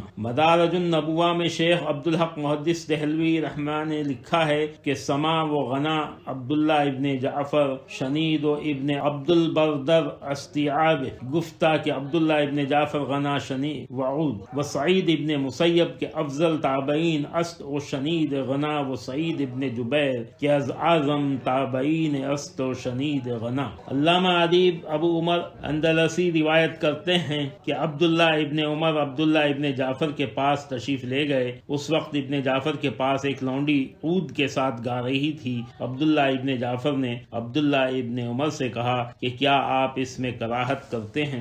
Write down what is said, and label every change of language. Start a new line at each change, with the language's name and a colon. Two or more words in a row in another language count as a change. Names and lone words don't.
Urdu: مدارج النبوہ میں شیخ عبدالحق محدث دہلوی رحمہ نے لکھا ہے کہ
Persian: سما و غنا عبداللہ ابن جعفر شنید و ابن عبد البردر استیعاب گفتہ کہ عبداللہ ابن جعفر غنا شنید وعود و سعید ابن مسیب کے افضل تابعین است و شنید غنا و سعید ابن جبیر کہ از اعظم تابعین است و شنید غنا۔
Urdu: علامہ ادیب ابو عمر اندلسی روایت کرتے ہیں کہ عبداللہ ابن عمر عبداللہ ابن جعفر کے پاس تشریف لے گئے۔ اس وقت ابن جعفر کے پاس ایک لونڈی عود کے ساتھ گا رہی تھی۔ عبداللہ ابن جعفر نے عبداللہ ابن عمر سے کہا کہ کیا آپ اس میں کراہت کرتے ہیں؟